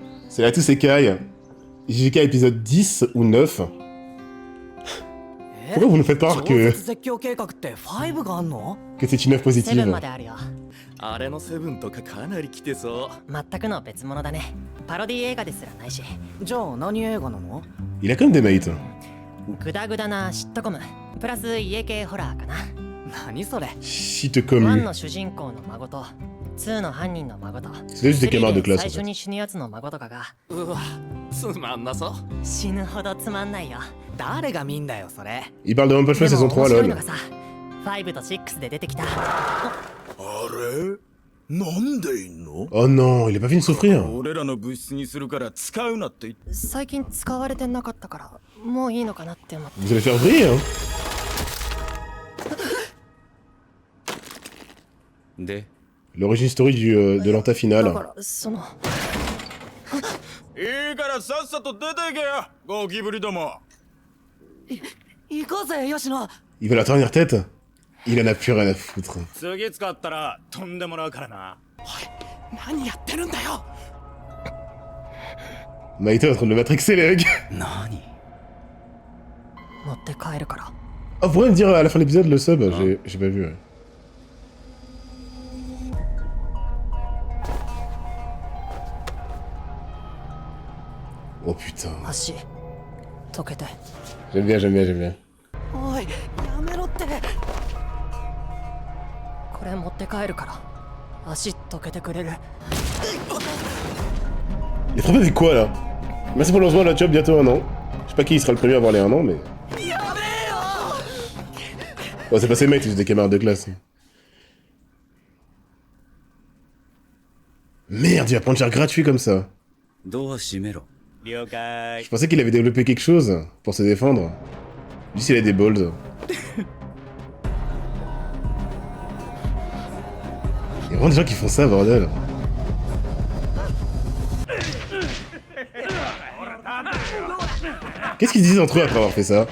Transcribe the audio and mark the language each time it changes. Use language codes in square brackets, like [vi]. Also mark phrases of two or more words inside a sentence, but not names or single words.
[fr] C'est là tous ces cailles. JK épisode 10 ou 9. Pourquoi vous nous faites croire que c'est une œuvre positive? [ja] まであるよ。あれのセブンとかかなり来てそう。全くの別物だね。パロディ映画ですらないし。じゃあ何映画なの？ [fr] Il a quand même des mérites. [ja] グダグダなシットコム。プラス家系ホラーかな。何それ？ [fr] Shit 1 comme [ja] の主人公の孫と2の犯人の孫と [fr] C'est juste des camarades de 3 classe [ja] で [fr] en [ja] 最初 [fr] fait. [ja] に死ぬやつの孫とかがうわ、つまんなそう。死ぬほどつまんないよ。誰が見んだよそれ。 [fr] Il parle de One Punch [ja] で [fr] Man [ja] も [fr] saison 3 [ja] 面白い [fr] lol. [ja] のがさ、5と6で出てきた。あれなんでいんの？ [fr] Oh non, il a pas fini de souffrir. [ja] 俺らの物質にするから使うなって言って。最近使われてなかったからもういいのかなって思って。 [fr] Vous allez faire vriller, hein. [ja] で、 [fr] L'origine story de l'anta [ja] だか [fr] finale. [ja] らそのいいからさっさと出ていけよ、ゴキブリども。行こうぜ吉野。 [fr] Il veut la dernière tête. Il en a plus rien à foutre. [ja] 次使ったら飛んでもらうからな。何やってるんだよ。 [fr] Maïto est en train de le matrixer les mecs. [ja] 何？持って帰るから。 [fr] Oh, vous pourriez me dire à la fin de l'épisode le sub? J'ai pas vu, ouais. Oh putain. [ja] 足溶けて。 [fr] J'aime bien, j'aime bien, j'aime bien. [ja] おいやめろって。これ持って帰るから足溶けてくれる。 [fr] Il est frappé avec quoi là? Merci pour le lancement de la job, bientôt 1 an. Je sais pas qui sera le premier à avoir les 1 an, mais. Oh, c'est pas ces mecs, c'est juste des camarades de classe. Merde, il va prendre cher gratuit comme ça. [ja] ドア閉めろ。了解 [fr] Je。pensais qu'il avait développé quelque chose pour se défendre. Juste il a des balls. Il y a vraiment des gens qui font ça, bordel. Qu'est-ce qu'ils disent entre eux après avoir fait ça?